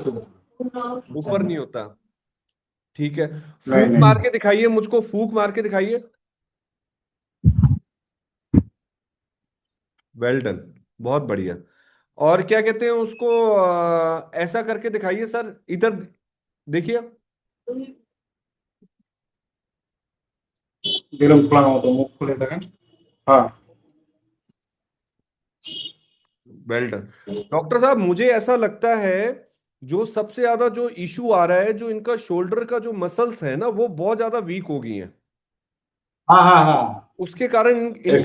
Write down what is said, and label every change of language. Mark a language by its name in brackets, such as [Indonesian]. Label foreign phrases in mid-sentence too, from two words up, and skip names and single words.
[Hindi] ऊपर नहीं होता, ठीक है। नहीं, फूक नहीं। मार के दिखाइए मुझको, फूक मार के दिखाइए। [English] well done, [Hindi] बहुत बढ़िया। और क्या कहते हैं उसको, ऐसा करके दिखाइए सर, इधर देखिए। [Indonesian] Belum pulang atau mau kuliah kan? [Hindi] हाँ [English] well done. [Hindi] डॉक्टर साहब, मुझे ऐसा लगता है जो सबसे ज्यादा जो इशू आ रहा है, जो इनका शोल्डर का जो मसल्स है ना, वो बहुत ज्यादा वीक हो गई हैं। हाँ हाँ हाँ उसके कारण इनका